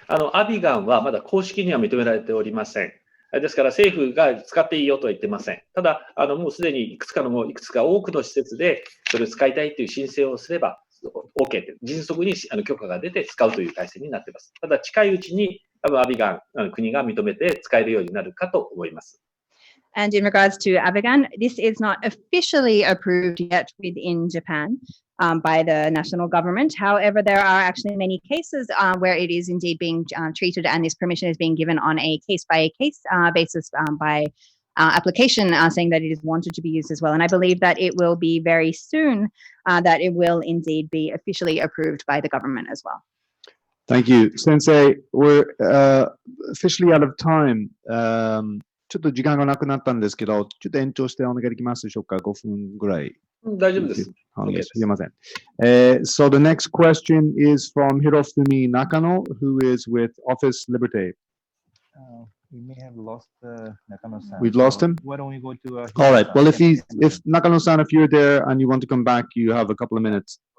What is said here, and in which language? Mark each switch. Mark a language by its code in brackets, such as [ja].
[ja] アビガンはまだ公式には認められておりません。ですから政府が使っていいよとは言ってません。ただ、もうすでにいくつか多くの施設でそれを使いたいという申請をすれば OK で、迅速に許可が出て使うという体制になっています。ただ、近いうちに多分アビガン、国が認めて使えるようになるかと思います。 [en] And in regards to Avigan, this is not officially approved yet within Japan by the national government. However, there are actually many cases where it is indeed being treated, and this permission is being given on a case-by-case basis by application, saying that it is wanted to be used as well. And I believe that it will be very soon that it will indeed be officially approved by the government as well. Thank you. Sensei, we're officially out of time. [ja] ちょっと時間がなくなったんですけど、ちょっと延長してお願いできますでしょうか。 5分ぐらい。大丈夫です。すいません。 [en] So the next question is from Hirofumi Nakano, who is with Office Liberté. We may have lost Nakano-san. We've lost him? Why don't we go to All right. Well, if Nakano-san, if you're there and you want to come back, you have a couple of minutes.